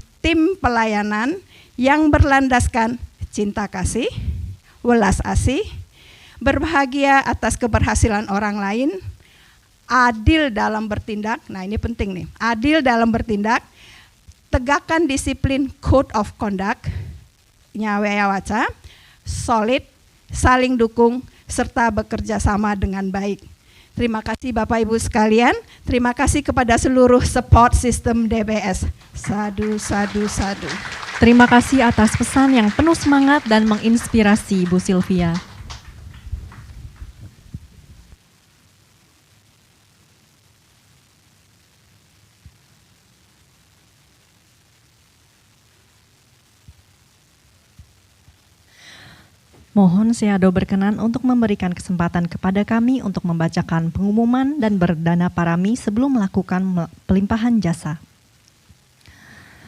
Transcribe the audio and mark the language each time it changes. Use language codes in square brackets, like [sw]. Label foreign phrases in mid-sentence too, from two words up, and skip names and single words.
[id] tim pelayanan yang berlandaskan cinta kasih, welas asih, berbahagia atas keberhasilan orang lain, adil dalam bertindak, nah ini penting nih, adil dalam bertindak, tegakkan disiplin [en] Code of Conduct- [id] nya Beya Waca, solid, saling dukung, serta bekerja sama dengan baik. Terima kasih Bapak Ibu sekalian, terima kasih kepada seluruh [en] support system [id] DBS. [pi] Sadu, sadu, sadu. [id] Terima kasih atas pesan yang penuh semangat dan menginspirasi Bu Sylvia. Mohon Seado berkenan untuk memberikan kesempatan kepada kami untuk membacakan pengumuman dan berdana parami sebelum melakukan pelimpahan jasa.